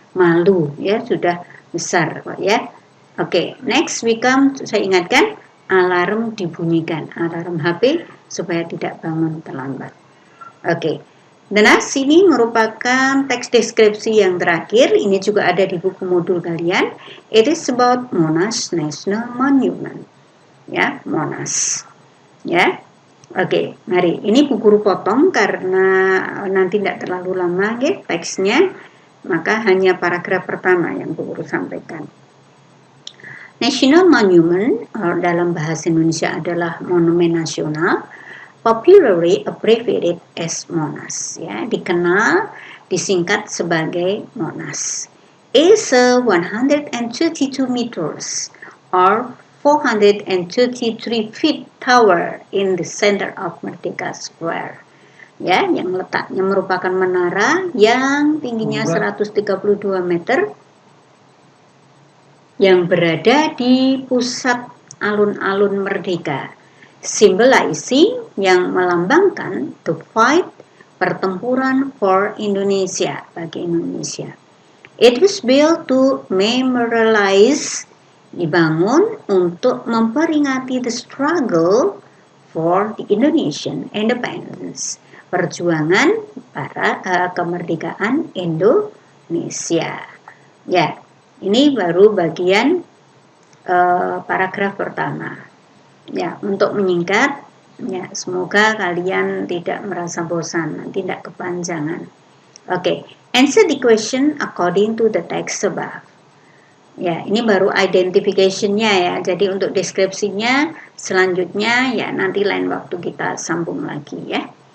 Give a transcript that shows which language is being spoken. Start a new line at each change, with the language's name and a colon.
Indonesian: Malu ya, sudah besar Pak ya. Oke,
English: next we come,
Indonesian: saya ingatkan alarm dibunyikan, alarm HP supaya tidak bangun terlambat. Oke. Dan sini merupakan teks deskripsi yang terakhir. Ini juga ada di buku modul kalian.
English: It is about Monash National Monument.
Indonesian: Ya, Monash. Ya. Oke, mari. Ini Bu Guru potong karena nanti tidak terlalu lama ya teksnya. Maka hanya paragraf pertama yang Bu Guru sampaikan. National Monument dalam bahasa Indonesia adalah monumen nasional,
English: popularly abbreviated as Monas,
Indonesian: ya, dikenal disingkat sebagai Monas.
English: Is a 132 meters or 433 feet tower in the center of Merdeka Square.
Indonesian: Ya, yang letaknya merupakan menara yang tingginya 132 meter yang berada di pusat alun-alun Merdeka,
English: symbolizing
Indonesian: yang melambangkan
English: to fight,
Indonesian: pertempuran
English: for Indonesia,
Indonesian: bagi Indonesia.
English: It was built to memorialize,
Indonesian: dibangun untuk memperingati
English: the struggle for the Indonesian independence,
Indonesian: perjuangan para kemerdekaan Indonesia. Ya, ini baru bagian paragraf pertama. Ya, untuk menyingkat, ya, semoga kalian tidak merasa bosan, tidak kepanjangan.
English: Oke, answer the question according to the text above.
Indonesian: Ya, ini baru identification-nya ya. Jadi untuk deskripsinya selanjutnya ya nanti lain waktu kita sambung lagi ya.